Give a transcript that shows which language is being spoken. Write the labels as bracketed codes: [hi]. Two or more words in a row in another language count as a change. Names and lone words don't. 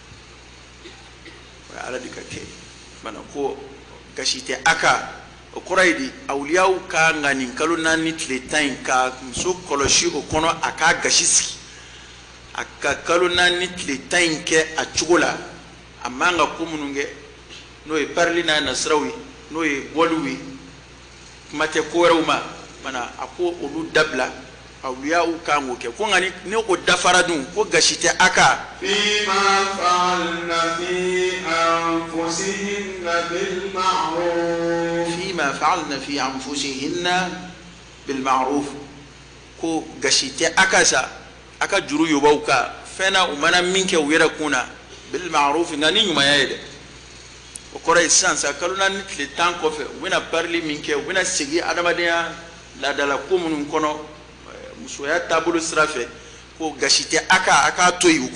[bm] o ye ala de ka kɛ mana ko gasi tɛ a ka o kɔrɔ ye di awliyaw ka nka nin kalo 4 ni tile 10 in ka muso kɔlɔsi o kɔnɔ a ka gasi sigi a ka kalo 4 ni tile 10 in kɛ a cogo la a man ka ko minnu kɛ n'o ye parili n'a nasiraw ye n'o ye bɔliw ye kuma tɛ ko wɛrɛw ma mana a ko olu dabila awliyaw kan k'o kɛ ko nka ni o dafara dun ko gasi tɛ a kan. [ar] فيما فعلن في أنفسهن بالمعروف. فيما فعلن في أنفسهن بالمعروف [bm] ko gasi tɛ a kan sa a ka juru yobaw kan fɛn na u mana min kɛ u yɛrɛ kun na بالمعروف nka ni ɲumanya ye dɛ o kɔrɔ ye sisan sa kalo 4 ni tile 10 kɔfɛ u bɛna parili min kɛ u bɛna segin adamadenya laadala ko minnu kɔnɔ musoya taabolo sira fɛ ko gasi tɛ a kan a k'a to yen u